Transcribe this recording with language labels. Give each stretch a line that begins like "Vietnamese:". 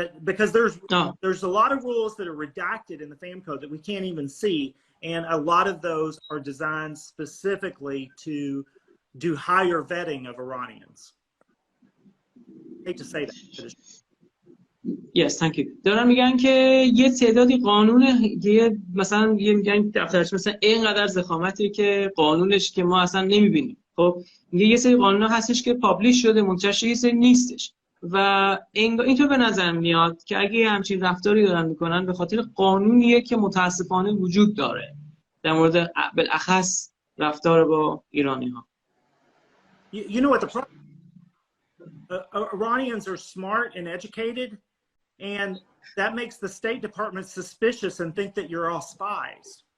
English: Because there's a lot of rules that are redacted in the FAM code that we can't even see, and a lot of those are designed specifically to do higher vetting of Iranians. I hate to say that. Yes, thank you.
Persian: دارن میگن که یه تعدادی قانون مثلا میگن دفترش مثلا اینقدر ضخامتی که قانونش که ما اصلا نمیبینیم. خب یه سری قانونا هستش که پابلیش شده منتشر، یه سری نیستش و اینطور به نظر میاد که اگه همچین رفتاری دارن میکنن به خاطر قانونیه که متاسفانه وجود داره در مورد بالاخص رفتار با ایرانی ها.
English: You know what the problem? Iranians are smart and educated, and that makes the State Department suspicious and think that you're all spies.